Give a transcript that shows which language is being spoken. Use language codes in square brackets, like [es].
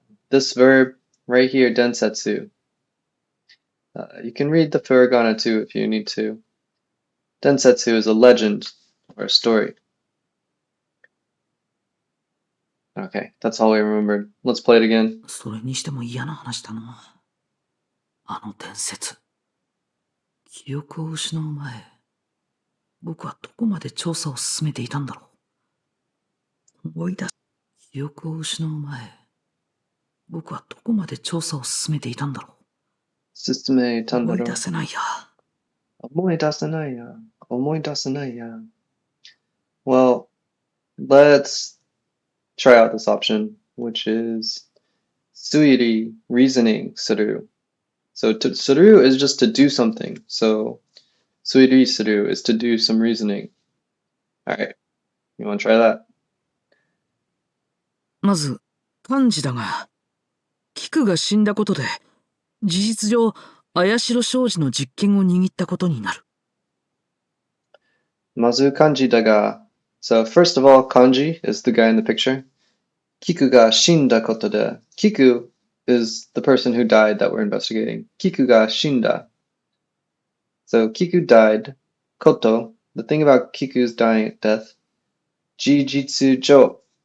[en] This verb right here, densetsu. You can read the furigana too if you need to. Densetsu is a legend or a story. Okay, that's all we remembered. Let's play it again. [ja] それにしても嫌な話だな。あの伝説。記憶を失う前、僕はどこまで調査を進めていたんだろう。思い出す。記憶を失う前、僕はどこまで調査を進めていたんだろう。 Susume 思い tandaro. 出せないや。 Omoidasenai ya. Omoidasenai ya. [en] Well, let's try out this option, which is suiri, reasoning, suru. So suru is just to do something. So suiri suru is to do some reasoning. Alright, you want to try that? [ja] まず、漢字だが、菊が死んだことで、事実上、綾代商事の実権を握ったことになる。 Mazu kanji daga. [en] So first of all, kanji is the guy in the picture. [ja] Kiku ga shinda koto de. [en] Kiku is the person who died that we're investigating. [ja] Kiku ga shinda. [en] So Kiku died. [ja] Koto. [en] The thing about Kiku's death. [ja] Jijitsu jo.